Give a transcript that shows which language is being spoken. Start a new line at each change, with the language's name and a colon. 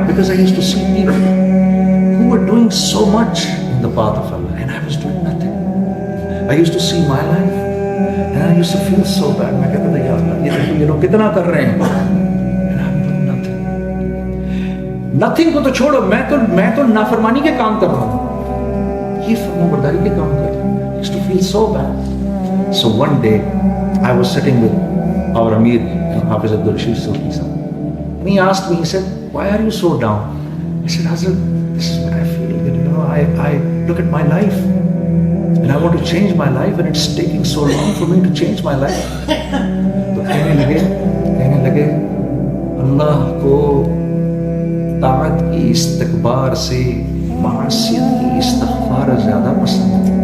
English: Because I used to see people who were doing so much in the path of Allah and I was doing nothing. I used to see my life and I used to feel so bad.
Urdu: میں کہتا تھا یا اللہ یہ لوگ کتنا کر رہے ہیں
English: and I'm doing nothing.
Urdu: Nothing کو تو چھوڑو، میں تو نافرمانی کے کام کر رہا ہوں، یہ فرمانبرداری کے کام کر رہا ہوں.
English: I used to feel so bad. So one day I was sitting with our Amir Hafiz Abdul Rashid Sufi Sahab, and he asked me, he said, why are you so down? I said, Hazrat, this is what I feel. I look at my life and I want to change my life and it's taking so long for me to change my life.
Urdu: تو کہنے لگے اللہ کو طاعت کی استکبار سے معصیت کی استغفار زیادہ پسند ہے.